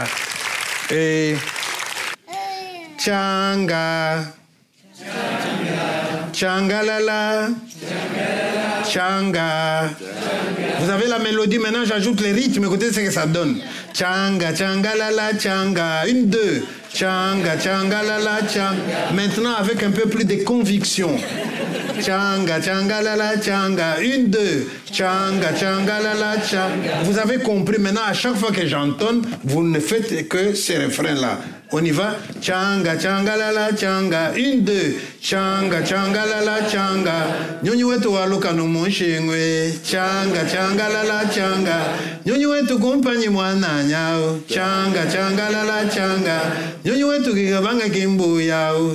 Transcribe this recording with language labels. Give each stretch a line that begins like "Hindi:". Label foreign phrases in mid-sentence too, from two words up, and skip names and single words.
French: Et Tchanga. Tchangalala. Tchanga. Vous avez la mélodie, maintenant j'ajoute les rythmes, écoutez ce que ça donne. Tchanga, tchangalala, tchanga. 1, 2. Tchanga, tchangalala, tchanga. Maintenant avec un peu plus de conviction. Tchanga, tchangalala, tchanga. 1, 2. Tchanga, tchangalala, tchanga. Vous avez compris, maintenant à chaque fois que j'entonne, vous ne faites que ces refrains-là. On y va. Tchanga, tchangalala, tchanga. 1, 2. Tchanga, tchangalala, tchanga.
Luba-Katanga: Nyonyi wetu waluka no monshengwe. Tchanga, tchangalala, tchanga. Nyonyi wetu kumpanyi mwana nyao. Tchanga, tchangalala, tchanga. Nyonyi wetu kikabanga kimbu yao.